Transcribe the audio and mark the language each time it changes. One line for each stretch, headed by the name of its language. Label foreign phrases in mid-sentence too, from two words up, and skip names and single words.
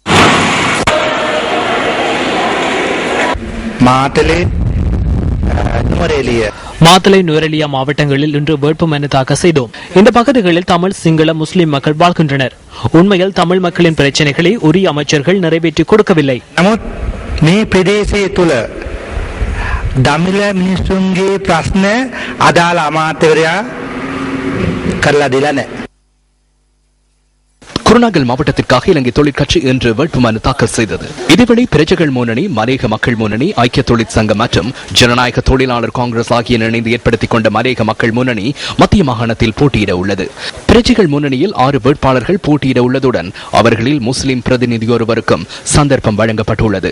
Tamil: மாத்தளை, நுவரெலியா மாவட்டங்களில் இன்று வேட்புமனு தாக்கல் செய்தோம். இந்த பகுதிகளில் தமிழ், சிங்கள, முஸ்லிம் மக்கள் வாழ்கின்றனர். உண்மையில் தமிழ் மக்களின் பிரச்சனைகளை உரிய அமைச்சர்கள் நிறைவேற்றி கொடுக்கவில்லை.
Sinhala: මේ ප්‍රදේශය තුළ දමිළ මිනිස්සුන්ගේ ප්‍රශ්න අදාළ අමාත්‍යවරයා කරලා දෙලා නැහැ.
Tamil: குருநாகல் மாவட்டத்திற்காக இலங்கை தொழிற்கட்சி இன்று வேட்புமனு தாக்கல் செய்தது. இதுவரை பிரஜைகள் முன்னணி, மரேக மக்கள் முன்னணி, ஐக்கிய தொழிற்சங்கம் மற்றும் ஜனநாயக தொழிலாளர் காங்கிரஸ் ஆகிய இணைந்து ஏற்படுத்திக் கொண்ட மரேக மக்கள் முன்னணி மத்திய மாகாணத்தில் போட்டியிட உள்ளது. பிரஜைகள் முன்னணியில் 6 வேட்பாளர்கள் போட்டியிட உள்ளதுடன் அவர்களில் முஸ்லிம் பிரதிநிதியொருவருக்கும் சந்தர்ப்பம் வழங்கப்பட்டுள்ளது.